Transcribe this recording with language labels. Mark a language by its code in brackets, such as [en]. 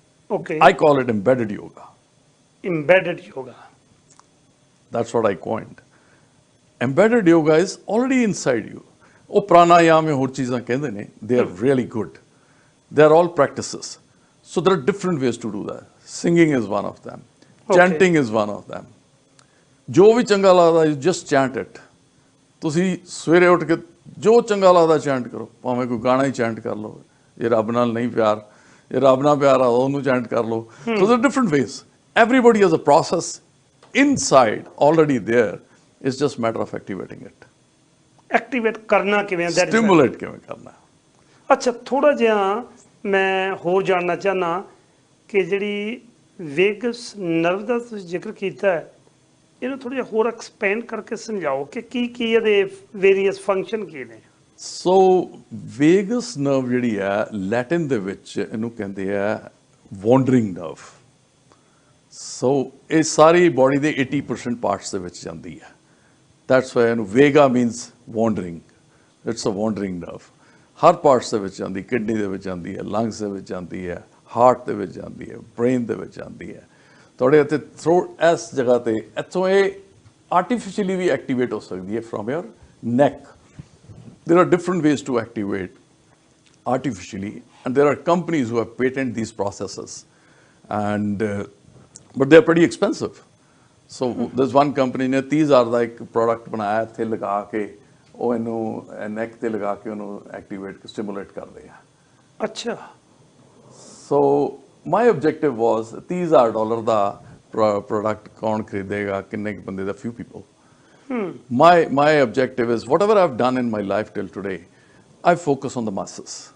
[en] Okay. I call it embedded yoga. Embedded yoga. That's what I coined. embedded yoga is already inside you. [pa] ਉਹ ਪ੍ਰਾਣਾਯਾਮ ਜਾਂ ਹੋਰ ਚੀਜ਼ਾਂ ਕਹਿੰਦੇ ਨੇ, [en] they are really good. They are all practices. So there are different ways to do that. Singing is one of them. Chanting is one of them. [pa] ਜੋ ਵੀ ਚੰਗਾ ਲੱਗਦਾ, [en] you just chant it. [pa] ਤੁਸੀਂ ਸਵੇਰੇ ਉੱਠ ਕੇ ਜੋ ਚੰਗਾ ਲੱਗਦਾ ਚੈਂਟ ਕਰੋ, ਭਾਵੇਂ ਕੋਈ ਗਾਣਾ ਹੀ ਚੈਂਟ ਕਰ ਲਓ, ਜੇ ਰੱਬ ਨਾਲ ਨਹੀਂ ਪਿਆਰ, ਜੇ ਰੱਬ ਨਾਲ ਪਿਆਰ ਆ ਉਹਨੂੰ ਚੈਂਟ ਕਰ ਲਓ. [en] So there are different ways. Everybody has a process inside already there. It's just matter of activating it. [pa] Activate ਕਰਨਾ ਕਿਵੇਂ ਹੈ, ਸਟਿਮੂਲੇਟ ਕਿਵੇਂ ਕਰਨਾ. ਅੱਛਾ, ਥੋੜਾ ਜਿਹਾ ਮੈਂ ਹੋਰ ਜਾਣਨਾ ਚਾਹਨਾ ਕਿ ਜਿਹੜੀ ਵੇਗਸ ਨਰਵ ਦਾ ਤੁਸੀਂ ਜ਼ਿਕਰ ਕੀਤਾ ਹੈ, ਇਹਨੂੰ ਥੋੜਾ ਜਿਹਾ ਹੋਰ ਐਕਸਪੈਂਡ ਕਰਕੇ ਸਮਝਾਓ ਕਿ ਕੀ ਕੀ ਇਹਦੇ ਵੇਰੀਅਸ ਫੰਕਸ਼ਨ ਕੀ ਨੇ. ਸੋ ਵੇਗਸ ਨਰਵ ਜਿਹੜੀ ਹੈ, ਲੈਟਿਨ ਦੇ ਵਿੱਚ ਇਹਨੂੰ ਕਹਿੰਦੇ ਆ ਵਾਂਡਰਿੰਗ ਨਰਵ. ਸੋ ਇਹ ਸਾਰੀ ਬਾਡੀ ਦੇ 80% ਪਾਰਟਸ ਦੇ ਵਿੱਚ ਜਾਂਦੀ ਹੈ. [en] That's why Vega means wandering. It's a wandering nerve. [pa] Har parts ਦੇ ਵਿੱਚ ਜਾਂਦੀ, ਕਿਡਨੀ ਦੇ ਵਿੱਚ ਜਾਂਦੀ ਹੈ, ਲੰਗਸ ਦੇ ਵਿੱਚ ਜਾਂਦੀ ਹੈ, ਹਾਰਟ ਦੇ ਵਿੱਚ ਜਾਂਦੀ ਹੈ, ਬ੍ਰੇਨ ਦੇ ਵਿੱਚ ਜਾਂਦੀ ਹੈ. ਤੁਹਾਡੇ ਇੱਥੇ ਥਰੋਟ ਇਸ ਜਗ੍ਹਾ ਤੇ ਇੱਥੋਂ ਇਹ ਆਰਟੀਫਿਸ਼ੀਅਲੀ ਵੀ ਐਕਟੀਵੇਟ ਹੋ ਸਕਦੀ ਹੈ [en] From your neck. There are different ways to activate artificially, and there are companies who have patented these processes, and but they are pretty expensive. So there's one company [pa] ਨੇ 30,000 ਦਾ ਇੱਕ ਪ੍ਰੋਡਕਟ ਬਣਾਇਆ, ਇੱਥੇ ਲਗਾ ਕੇ ਉਹ ਇਹਨੂੰ ਨੈਕ ਤੇ ਲਗਾ ਕੇ ਉਹਨੂੰ ਐਕਟੀਵੇਟ ਸਟਿਮੂਲੇਟ ਕਰਦੇ ਆ. ਅੱਛਾ. [en] so my objective was [pa] $30,000 ਦਾ ਪ੍ਰੋਡਕਟ ਕੌਣ ਖਰੀਦੇਗਾ, ਕਿੰਨੇ ਕੁ ਬੰਦੇ ਦਾ, [en] few people. My objective is whatever I've done in my life till today, I focus on the masses.